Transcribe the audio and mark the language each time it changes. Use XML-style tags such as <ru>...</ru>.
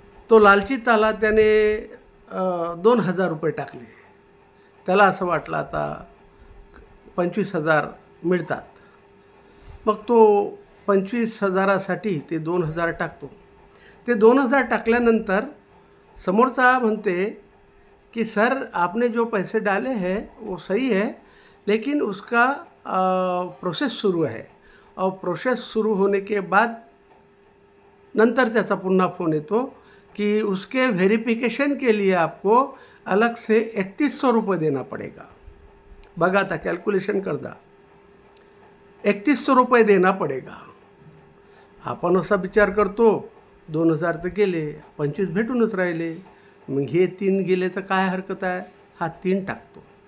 <mr>तो लालचीत आला, त्याने 2000 रुपये टाकले. त्याला असं वाटलं आता 25,000 मिळतात. मग तो 25,000साठी ते 2000 टाकतो. ते 2000 टाकल्यानंतर समोरचा म्हणते कि</mr> <hi>सर, आपने जो पैसे डाले हैं वो सही है, लेकिन उसका प्रोसेस शुरू है और प्रोसेस शुरू होने के बाद</hi> <mr>नंतर त्याचा पुन्हा फोन येतो कि</mr> <hi>उसके वेरिफिकेशन के लिए आपको अलग से 3100 रुपये देना पड़ेगा.</hi> <mr>बघा, आता कॅल्क्युलेशन कर दा,</mr> <hi>3100 रुपये देना पडेगा.</hi> <mr>आपण असा विचार करतो 2000 तर गेले, 25 भेटूनच राहिले, मग हे 3 गेले तर काय हरकत आहे, हा 3 टाकतो.</mr>